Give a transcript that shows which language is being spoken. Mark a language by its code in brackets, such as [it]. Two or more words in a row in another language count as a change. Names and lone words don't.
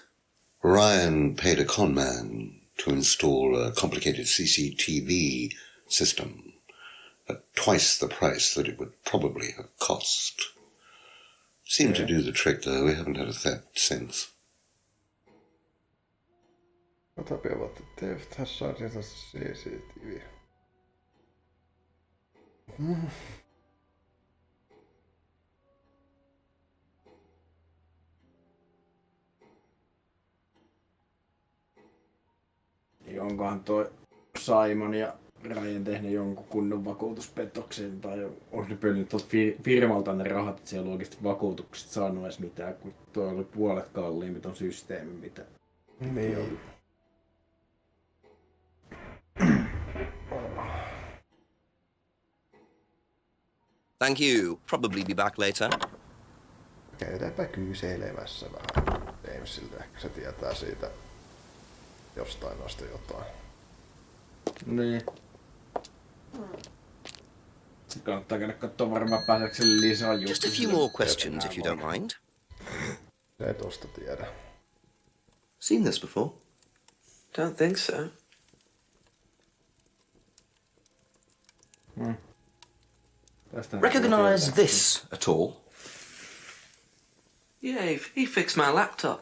[en] Ryan paid a con man to install a complicated CCTV system at twice the price that it would probably have cost. Seemed to do the trick, though. We haven't had a theft since. What about the theft has such as CCTV? [fi] Onkohan toi Simon ja Ryan tehnyt jonkun kunnon vakuutuspetoksen, tai onko ne pöllinyt tuolta firmalta ne rahat, että siellä on oikeasti vakuutukset saanut edes mitään, kun toi oli puolet kalliimpi ton systeemi, mitä... Niin on. [en] Thank you. Probably be back later. [fi] Käydäänpä kyselemässä vähän Jamesilta. Ehkä se tietää siitä jostain noista jotain. Niin. Sitten kannattaa käydä katsoa varmaan pääsekselle lisää juttuja. [en] Just a few more questions, if you don't mind. [fi] Se ei tosta tiedä. [en] Seen this before? Don't think so. Recognize this at all? Yeah, he fixed my laptop.